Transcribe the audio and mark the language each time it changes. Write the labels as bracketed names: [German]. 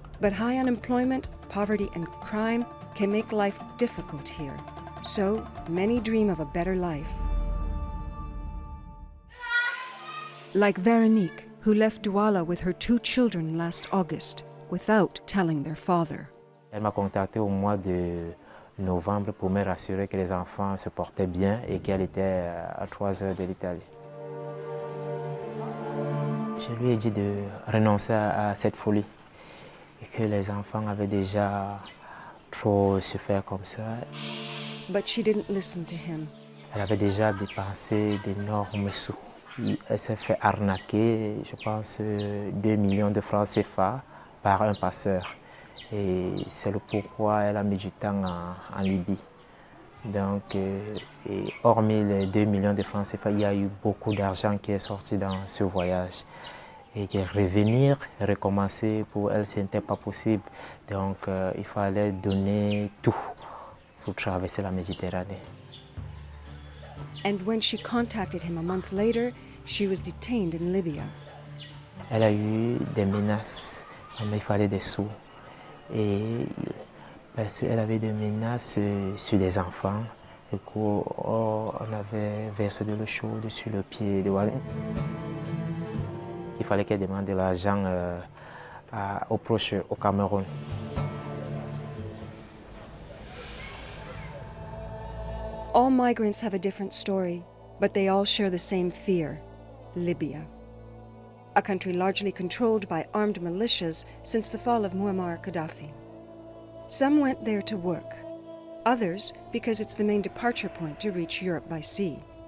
[English] But high unemployment, poverty, and crime can make life difficult here. So many dream of a better life. Like Veronique, who left Douala with her 2 children last August without telling their father. [French] Elle m'a contacté au mois de novembre pour me rassurer que les enfants se portaient bien et qu'elle était à 3 heures de l'Italie. Je lui ai dit de renoncer à cette folie et que les enfants avaient déjà trop souffert comme ça. [English] But she didn't listen to him. [French] Elle avait déjà dépensé d'énormes sous. Elle s'est fait arnaquer, je pense, 2 millions de francs CFA par un passeur. Et c'est le pourquoi elle a mis du temps en Libye. Donc, et hormis les 2 millions de francs CFA, il y a eu beaucoup d'argent qui est sorti dans ce voyage. Et que revenir, recommencer, pour elle, ce n'était pas possible. Donc, il fallait donner tout pour traverser la Méditerranée. [English] And when she contacted him a month later, she was detained in Libya. [French] Elle a eu des menaces, mais il fallait des sous. Et parce qu'elle avait des menaces sur des enfants, du coup, on avait versé de l'eau chaude sur le pied de Walid. Il fallait qu'elle demande de l'argent aux proches au Cameroun. [English] All migrants have a different story, but they all share the same fear: Libya. A country largely controlled by armed militias since the fall of Muammar Gaddafi. Some went there to work, others because it's the main departure point to reach Europe by sea.